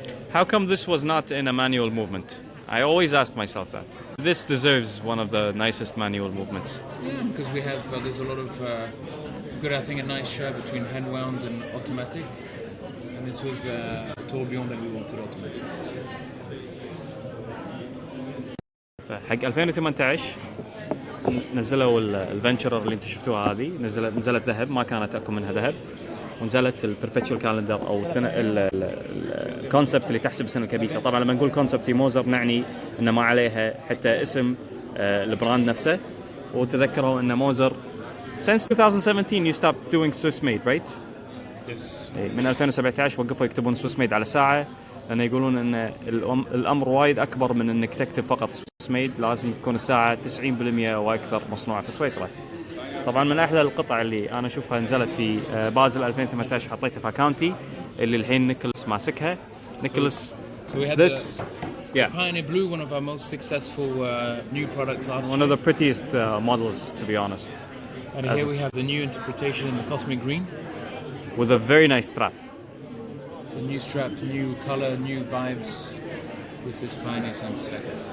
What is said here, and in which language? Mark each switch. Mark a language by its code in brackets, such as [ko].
[en] How come this was not in a manual movement? I always asked myself that. This deserves one of the nicest manual movements. Yeah, because we have there's a lot of we've got I think a nice share between hand wound and automatic, and this was a tourbillon that we wanted automatic. [ar] حق 2018 نزلوا الفنتشرر اللي انتم شفتوها هذه، نزلت ذهب، ما كانت اكو منها ذهب، ونزلت البربتشوال كالندر او سنه الكونسبت اللي تحسب السنه الكبيسه. طبعا لما نقول كونسبت في موزر نعني ان ما عليها حتى اسم البراند نفسه. وتذكروا ان [en] Moser since 2017 you stopped doing Swiss made, right? Yes. [ar] من 2017 وقفوا يكتبون سويس ميد على الساعه، لان يقولون ان الامر وايد اكبر من انك تكتب فقط سويس ميد، لازم تكون الساعه 90% واكثر مصنوعه في سويسرا. طبعا من احلى القطع اللي انا اشوفها نزلت في بازل 2018 حطيتها في اكاونتي اللي الحين نيكولاس ماسكها. نيكولاس [en] So we had this the Pioneer Blue, one of our most successful new products last one year. of the prettiest models, to be honest, And here we have the new interpretation in the Cosmic Green. with a very nice strap. So new strap, new color, new vibes with this Pioneer Center second.